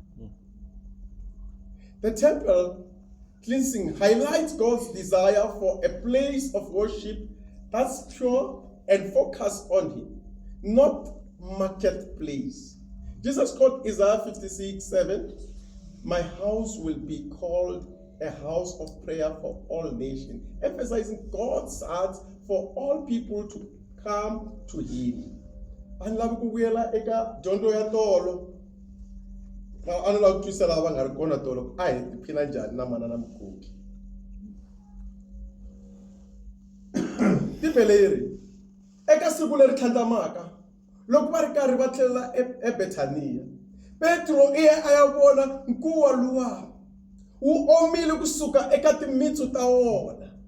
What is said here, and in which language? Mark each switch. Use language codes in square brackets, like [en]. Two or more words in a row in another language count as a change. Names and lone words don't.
[en] The temple cleansing highlights God's desire for a place of worship that's pure and focused on him, not marketplace. Jesus quoted Isaiah 56:7, "My house will be called a house of prayer for all nations," emphasizing God's heart for all people to come to him. [ts] And lava ku vuyela eka dyondzo ya tolo. A ni lava ku twisisa lava nga ri kona tolo a hi tiphina njhani na manana Mukoki. Tipeleri eka siku leri tlhandlamaka loko va ri karhi va tlhelela eBethania, Petro a ya vona nkuwa luwa wu omile kusuka eka timitsu ta wona.